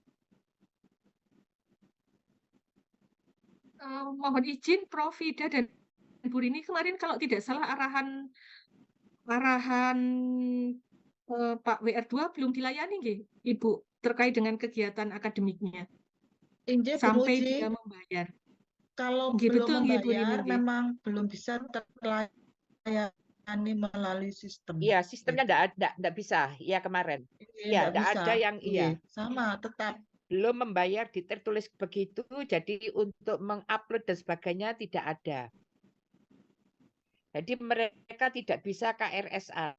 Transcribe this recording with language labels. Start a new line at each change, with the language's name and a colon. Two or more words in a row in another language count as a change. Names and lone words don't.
Indonesian: Mohon izin Prof. Ida dan Bu Rini, kemarin kalau tidak salah arahan Pak WR2 belum dilayani nggih, Ibu, terkait dengan kegiatan akademiknya. Sampai dia membayar. Kalau Nggih, belum betul nggih Bu Rini membayar nggih. memang belum bisa terlayani. melayani melalui sistem. Iya, sistemnya enggak bisa. Iya kemarin. Iya, Enggak enggak bisa. ada yang iya. Sama, tetap. Belum membayar di tertulis begitu, jadi untuk mengupload dan sebagainya tidak ada. Jadi mereka tidak bisa KRSA.